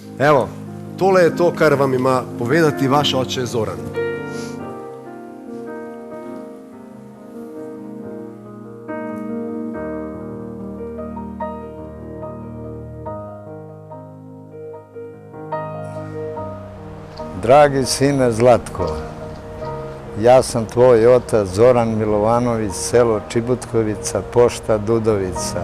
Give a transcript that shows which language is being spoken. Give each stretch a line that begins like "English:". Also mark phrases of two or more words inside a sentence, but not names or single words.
Slovenian: Evo, tole je to, kar vam ima povedati vaš oče Zoran.
Serbian: Dragi sine Zlatko, ja sam tvoj otac Zoran Milovanović, selo Čibutkovica, pošta Dudovica.